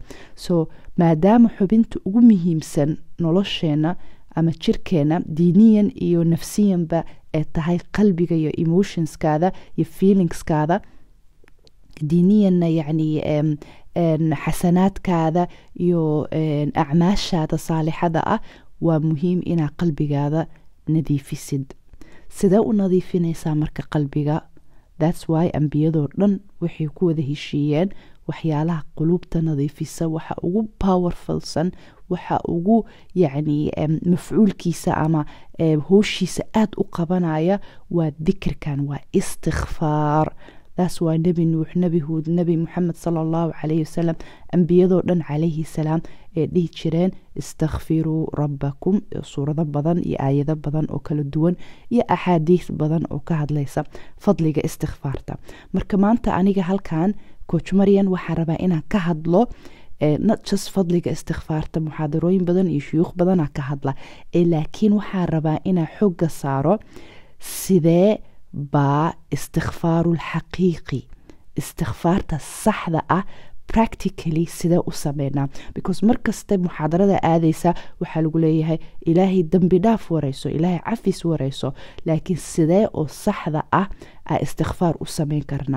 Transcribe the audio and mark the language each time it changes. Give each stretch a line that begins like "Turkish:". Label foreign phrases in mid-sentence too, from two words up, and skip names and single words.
Somali: so maadaama xubinta ugu muhiimsan nolosheena ama jirkeena diiniyan iyo nafsiyanba ee tahay qalbiga iyo emotionskaada iyo feelingskaada, diiniyanna yani xasanaadkaada iyo acmaashaada saalixada ah, waa muhiim inaa qalbigaada nadiifisid. sidee u nadiifinaysaa marka qalbiga?
English: that's why
Somali: ambiyadoo dhan waxay ku wada heshiiyeen waxyaalaha quluubta nadiifisa waxa ugu powerfulsan, waxa ugu yani mafcuulkiisa ama howshiisa aad u qabanaya waa dikirkan, waa istikfaar.
English: that's why
Somali: nebi nuux, nebi huud, nebi muxamed
Arabic: صلى الله عليه وسلم,
Somali: ambiyadoo dhan
Arabic: عليه السلام
Somali: ee dhihi jireen
Arabic: استغفروا ربكم.
Somali: suurado badan iyo aayado badan oo kala duwan iyo axaadiis badan oo ka hadlaysa fadliga istikfaarta. marka maanta aniga halkan coach Maryan waxaa rabaa inaan ka hadlo
English: not just
Somali: fadliga istikfaarta, muxaadarooyin badan iyo shuyuukh badanaa ka hadla, laakiin waxaa rabaa inaan xooga saaro sidee baa istikfaaru lxaqiiqi, istikfaarta saxda ah practically sidee u sameynaa. because markasta muxaadarada aadaysa waxaa lagu leeyahay ilaahay dembi dhaaf wareyso, ilaahay cafis wareyso, laakiin sidee oo saxda ah aa istikfaar u sameyn karnaa?